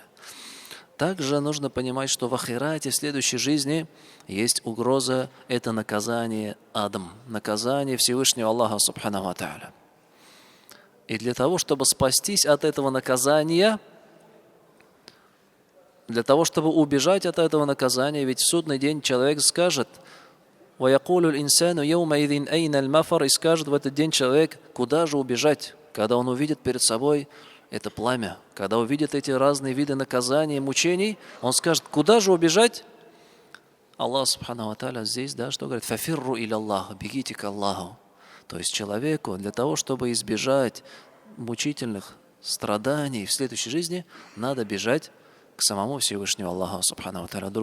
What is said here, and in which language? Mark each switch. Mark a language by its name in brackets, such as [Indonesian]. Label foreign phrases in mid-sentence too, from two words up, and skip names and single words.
[Russian] Также нужно понимать, что в ахирате, в следующей жизни, есть угроза, это наказание адом, наказание Всевышнего Аллаха [Arabic] سبحانه وتعالى. [Russian] И для того, чтобы спастись от этого наказания, для того, чтобы убежать от этого наказания, ведь в судный день человек скажет: [Arabic] «ويقول الإنسان يومئذ أين المفر», [Russian] и скажет в этот день человек: куда же убежать, когда он увидит перед собой это пламя, когда увидит эти разные виды наказаний, мучений, он скажет: куда же убежать? Аллах [Arabic] سبحانه وتعالى [Russian] здесь, да, что говорит? [Arabic] «ففروا إلى الله», [Russian] бегите к Аллаху. То есть человеку для того, чтобы избежать мучительных страданий в следующей жизни, надо бежать к самому Всевышнему Аллаху [Arabic] سبحانه وتعالى.